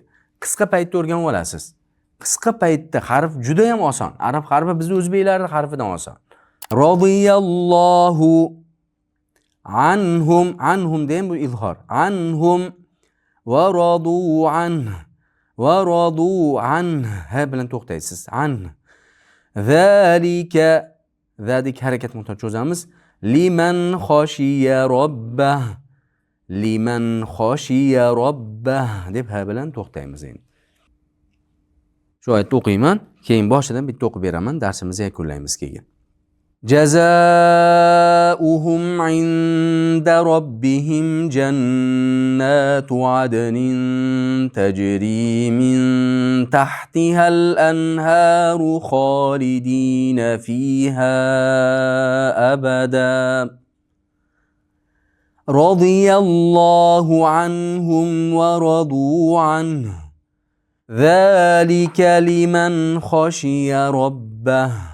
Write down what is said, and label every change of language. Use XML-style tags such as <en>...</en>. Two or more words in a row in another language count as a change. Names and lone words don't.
<uz>Qisqa paytda o'rganib olasiz. Qisqa paytda harf juda ham oson. Arab harfi bizning o'zbeklarning harfidan oson.</uz> <ar>رضي الله عنهم</ar> <uz>degan bu izhor.</uz> <ar>عنهم ورضوا عنه. ورضوا عنه</ar> <uz>bilan to'xtaysiz. An. Zalika harakat muhtot cho'zamiz.</uz> <ar>لمن خشي ربه. لمن خشي ربه</ar> <uz>deb ha bilan to'xtaymiz endi. Shu oyatni o'qiyman, keyin boshidan bitta o'qib beraman, darsimizni yakunlaymiz keyin.</uz> <ar>جزاؤهم عند ربهم جنات عدن تجري من تحتها الأنهار خالدين فيها أبدا رضي الله عنهم ورضوا عنه ذلك لمن خشي ربه.</ar>